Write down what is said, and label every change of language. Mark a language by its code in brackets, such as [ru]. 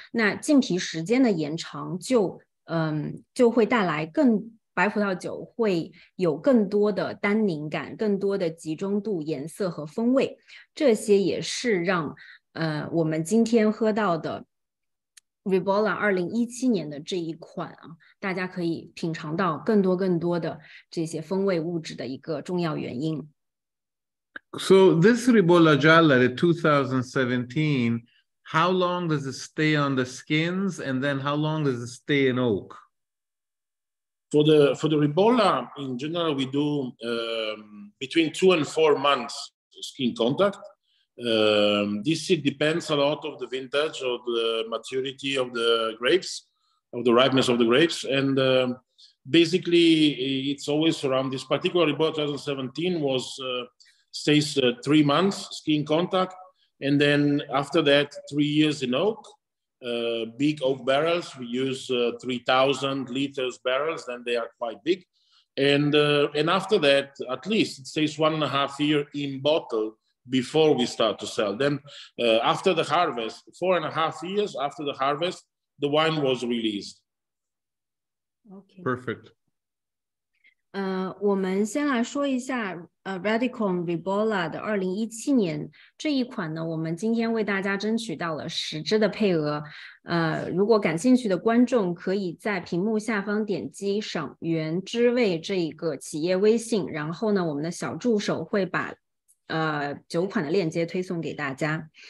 [zh] 那浸皮时间的延长就会带来白葡萄酒会有更多的单宁感，更多的集中度、颜色和风味，这些也是让我们今天喝到的 Ribolla 2017年的这一款大家可以品尝到更多的这些风味物质的一个重要原因。 [en] So this Ribolla Gialla, the 2017, how long does it stay on the skins, and then how long does it stay in oak? For the Ribolla, in general, we do between 2 and 4 months skin contact. This depends a lot of the vintage, of the maturity of the grapes, of the ripeness of the grapes, and basically it's always around this particular Ribolla 2017 stays 3 months skin contact, and then after that 3 years in oak. big oak barrels. We use 3,000 liters barrels, then they are quite big. And after that, at least it stays 1.5 years in bottle before we start to sell. Then after the harvest, 4.5 years after the harvest, the wine was released. Okay. Perfect. [zh] 我们先来说一下Radikon Ribolla 的2017年这一款呢，我们今天为大家争取到了10支的配额。如果感兴趣的观众可以在屏幕下方点击赏原知味这一个企业微信，然后呢，我们的小助手会把酒款的链接推送给大家。